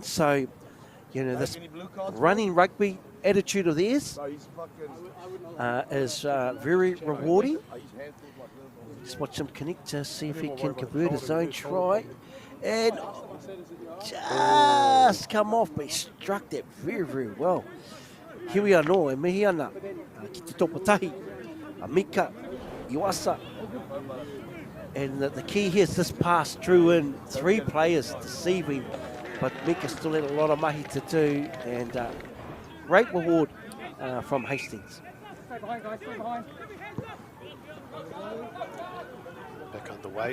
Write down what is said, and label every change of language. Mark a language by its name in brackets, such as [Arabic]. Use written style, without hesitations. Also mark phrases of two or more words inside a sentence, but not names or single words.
[English] So, you know, this running rugby attitude of theirs is very rewarding. Just watch him connect to see if he can convert his own try. And just come off, but he struck that very, very well. Here we are now, [Māori] e mihi ana, ki te topatahi, Mika Iwasa. [English] And the key here is this pass drew in 3 players deceiving, but Mika still had a lot of mahi to do, and great reward from Hastings. Back underway.